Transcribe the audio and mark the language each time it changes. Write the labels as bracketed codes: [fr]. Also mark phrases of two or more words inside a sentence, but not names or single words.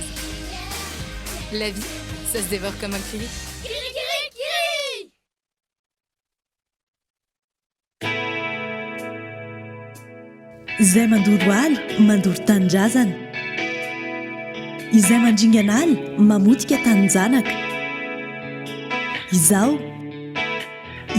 [fr] La vie, ça se dévore comme un kiri. [mg] Izay mandoro aly mandoro tanindrazana, izay mandringana aly mamotika taninjanaka.